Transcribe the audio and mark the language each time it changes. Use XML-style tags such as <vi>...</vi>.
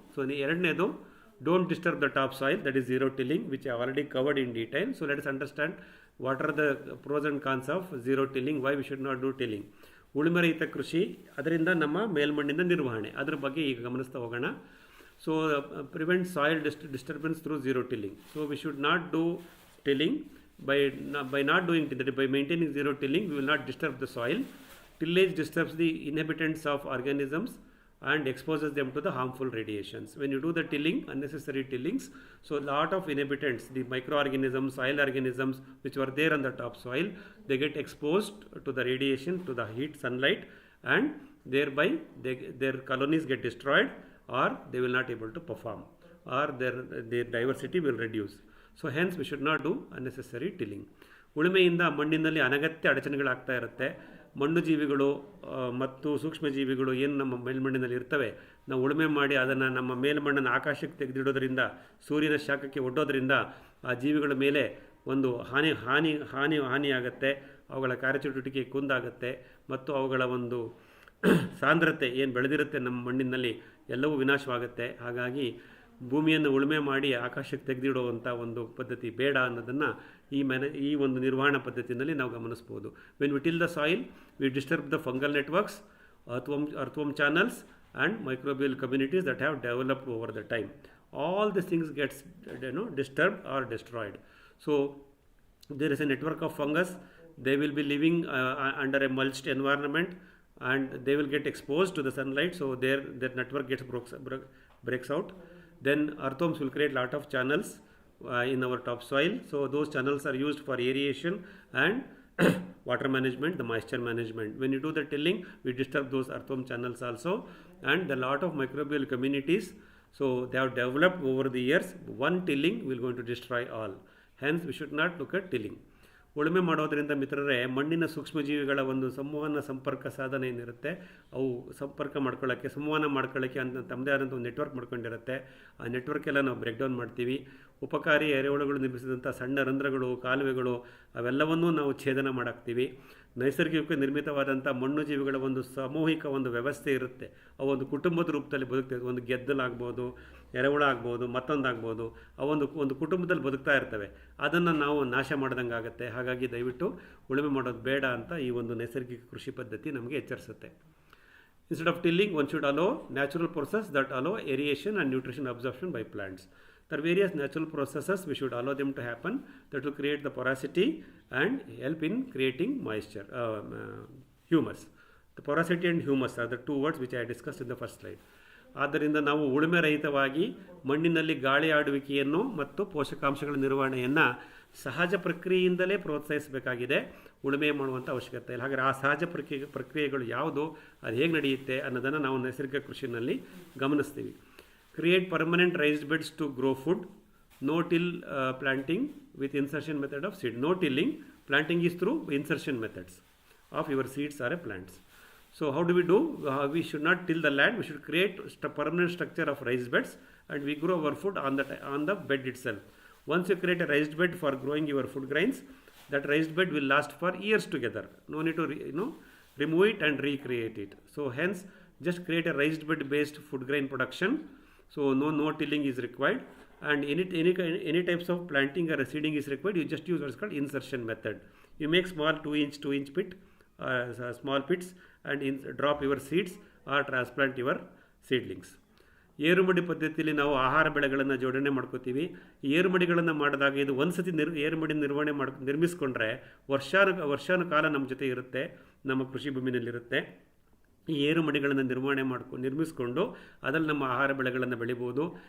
<en>so</en> <kn>ಎರಡನೇದು</kn> <en>Don't disturb the top soil, that is zero tilling, which I already covered in detail. So let's understand what are the pros and cons of zero tilling, why we should not do tilling.</en> <kn>ಉಳುಮೆರಹಿತ ಕೃಷಿ, ಅದರಿಂದ ನಮ್ಮ ಮೇಲ್ಮಣ್ಣಿನ ನಿರ್ವಹಣೆ, ಅದ್ರ ಬಗ್ಗೆ ಈಗ ಗಮನಿಸ್ತಾ ಹೋಗೋಣ.</kn> <en>So prevent soil disturbance through zero tilling. So we should not do tilling by not doing that, by maintaining zero tilling we will not disturb the soil. Tillage disturbs the inhabitants of organisms and exposes them to the harmful radiations. When you do the tilling, unnecessary tillings, so lot of inhabitants, the microorganisms, soil organisms which were there on the top soil, they get exposed to the radiation, to the heat, sunlight, and thereby their colonies get destroyed, or they will not able to perform, or their diversity will reduce. So hence we should not do unnecessary tilling.</en> <kn>ಉಳುಮೆಯಿಂದ ಮಣ್ಣಿನಲ್ಲಿ ಅನಗತ್ಯ ಅಡಚಣೆಗಳಾಗ್ತಾ ಇರುತ್ತೆ. ಮಣ್ಣು ಜೀವಿಗಳು ಮತ್ತು ಸೂಕ್ಷ್ಮ ಜೀವಿಗಳು ಏನು ನಮ್ಮ ಮೇಲ್ಮಣ್ಣಿನಲ್ಲಿ ಇರ್ತವೆ, ನಾವು ಉಳುಮೆ ಮಾಡಿ ಅದನ್ನು ನಮ್ಮ ಮೇಲ್ಮಣ್ಣನ್ನು ಆಕಾಶಕ್ಕೆ ತೆಗೆದಿಡೋದ್ರಿಂದ, ಸೂರ್ಯನ ಶಾಖಕ್ಕೆ ಒಡ್ಡೋದ್ರಿಂದ ಆ ಜೀವಿಗಳ ಮೇಲೆ ಒಂದು ಹಾನಿಯಾಗತ್ತೆ. ಅವುಗಳ ಕಾರ್ಯಚಟುವಟಿಕೆ ಕುಂದಾಗುತ್ತೆ ಮತ್ತು ಅವುಗಳ ಒಂದು ಸಾಂದ್ರತೆ ಏನು ಬೆಳೆದಿರುತ್ತೆ ನಮ್ಮ ಮಣ್ಣಿನಲ್ಲಿ ಎಲ್ಲವೂ ವಿನಾಶವಾಗುತ್ತೆ. ಹಾಗಾಗಿ ಭೂಮಿಯನ್ನು ಉಳುಮೆ ಮಾಡಿ ಆಕಾಶಕ್ಕೆ ತೆಗೆದಿಡುವಂಥ ಒಂದು ಪದ್ಧತಿ ಬೇಡ ಅನ್ನೋದನ್ನು ಈ ಒಂದು ನಿರ್ವಹಣಾ ಪದ್ಧತಿಯಲ್ಲಿ ನಾವು ಗಮನಿಸ್ಬೋದು.</kn> <en>When we till the soil we disturb the fungal networks, earthworm channels and microbial communities that have developed over the time. All these things gets disturbed or destroyed. So there is a network of fungus. They will be living under a mulched environment and they will get exposed to the sunlight, so their network gets breaks out. Then earthworms will create lot of channels in our topsoil. So those channels are used for aeration and water management, the moisture management. When you do the tilling, we disturb those earthworm channels also, and a lot of microbial communities, so they have developed over the years. One tilling will going to destroy all. Hence, we should not look at tilling.</en> <kn>ಉಳುಮೆ ಮಾಡೋದರಿಂದ ಮಿತ್ರರೇ, ಮಣ್ಣಿನ ಸೂಕ್ಷ್ಮಜೀವಿಗಳ ಒಂದು ಸಂವಹನ ಸಂಪರ್ಕ ಸಾಧನ ಏನಿರುತ್ತೆ, ಅವು ಸಂಪರ್ಕ ಮಾಡ್ಕೊಳ್ಳೋಕ್ಕೆ, ಸಂವಹನ ಮಾಡ್ಕೊಳ್ಳೋಕ್ಕೆ ಅಂತ ತಮ್ಮದೇ ಆದಂಥ ಒಂದು ನೆಟ್ವರ್ಕ್ ಮಾಡ್ಕೊಂಡಿರುತ್ತೆ. ಆ ನೆಟ್ವರ್ಕ್ ಎಲ್ಲ ನಾವು ಬ್ರೇಕ್ ಡೌನ್ ಮಾಡ್ತೀವಿ. ಉಪಕಾರಿ ಎರೆಹುಳುಗಳು ನಿರ್ಮಿಸಿದಂಥ ಸಣ್ಣ ರಂಧ್ರಗಳು, ಕಾಲುವೆಗಳು ಅವೆಲ್ಲವನ್ನೂ ನಾವು ಛೇದನ ಮಾಡಾಕ್ತೀವಿ. ನೈಸರ್ಗಿಕ ನಿರ್ಮಿತವಾದಂಥ ಮಣ್ಣು ಜೀವಿಗಳ ಒಂದು ಸಾಮೂಹಿಕ ಒಂದು ವ್ಯವಸ್ಥೆ ಇರುತ್ತೆ. ಅವು ಒಂದು ಕುಟುಂಬದ ರೂಪದಲ್ಲಿ ಬದುಕ್ತದೆ. ಒಂದು ಗೆದ್ದಲಾಗ್ಬೋದು, ಎರೆಹುಳ ಆಗ್ಬೋದು, ಮತ್ತೊಂದಾಗ್ಬೋದು, ಒಂದು ಕುಟುಂಬದಲ್ಲಿ ಬದುಕ್ತಾ ಇರ್ತವೆ. ಅದನ್ನು ನಾವು ನಾಶ ಮಾಡ್ದಂಗೆ ಆಗುತ್ತೆ. ಹಾಗಾಗಿ ದಯವಿಟ್ಟು ಉಳುಮೆ ಮಾಡೋದು ಬೇಡ ಅಂತ ಈ ಒಂದು ನೈಸರ್ಗಿಕ ಕೃಷಿ ಪದ್ಧತಿ ನಮಗೆ ಎಚ್ಚರಿಸುತ್ತೆ.</kn> <en>Instead of tilling, one should allow natural process that allow aeration and nutrition absorption by plants. There are various natural processes we should allow them to happen that will create the porosity and help in creating moisture, humus. The porosity and humus are the two words which I discussed in the first slide.</en> <kn>ಆದ್ದರಿಂದ ನಾವು ಉಳುಮೆ ರಹಿತವಾಗಿ ಮಣ್ಣಿನಲ್ಲಿ ಗಾಳಿ ಆಡುವಿಕೆಯನ್ನು ಮತ್ತು ಪೋಷಕಾಂಶಗಳ ನಿರ್ವಹಣೆಯನ್ನು ಸಹಜ ಪ್ರಕ್ರಿಯೆಯಿಂದಲೇ ಪ್ರೋತ್ಸಾಹಿಸಬೇಕಾಗಿದೆ. ಉಳುಮೆ ಮಾಡುವಂಥ ಅವಶ್ಯಕತೆ ಇಲ್ಲ. ಹಾಗಾದರೆ ಆ ಸಹಜ ಪ್ರಕ್ರಿಯೆಗಳು ಯಾವುದು, ಅದು ಹೇಗೆ ನಡೆಯುತ್ತೆ ಅನ್ನೋದನ್ನು ನಾವು ನೈಸರ್ಗಿಕ ಕೃಷಿನಲ್ಲಿ ಗಮನಿಸ್ತೀವಿ.</kn> <en>Create permanent raised beds to grow food. No till planting with insertion method of seed. No tilling, planting is through insertion methods of your seeds or a plants. So how do we do? We should not till the land. We should create a permanent structure of raised beds, and we grow our food on the bed itself. Once you create a raised bed for growing your food grains, that raised bed will last for years together. No need to remove it and recreate it. So hence, just create a raised bed based food grain production. So no tilling is required, and any types of planting or seeding is required. You just use what's called insertion method. You make small 2-inch pit, small pits, and drop your seeds or transplant your seedlings.</en> <kn>ಏರುಮಡಿ ಪದ್ಧತಿಯಲ್ಲಿ ನಾವು ಆಹಾರ ಬೆಳೆಗಳನ್ನು ಜೋಡಣೆ ಮಾಡ್ಕೋತೀವಿ. ಈ ಏರುಮಡಿಗಳನ್ನು ಮಾಡಿದಾಗ ಇದು ಒಂದು ಸತಿ ಏರುಮಡಿ ನಿರ್ಮಿಸ್ಕೊಂಡ್ರೆ ವರ್ಷಾನುಕಾಲ ನಮ್ಮ ಜೊತೆ ಇರುತ್ತೆ, ನಮ್ಮ ಕೃಷಿ ಭೂಮಿನಲ್ಲಿರುತ್ತೆ. ಈ ಏರುಮಡಿಗಳನ್ನು ನಿರ್ಮಿಸ್ಕೊಂಡು ಅದರಲ್ಲಿ ನಮ್ಮ ಆಹಾರ ಬೆಳೆಗಳನ್ನು ಬೆಳಿಬೋದು.</kn>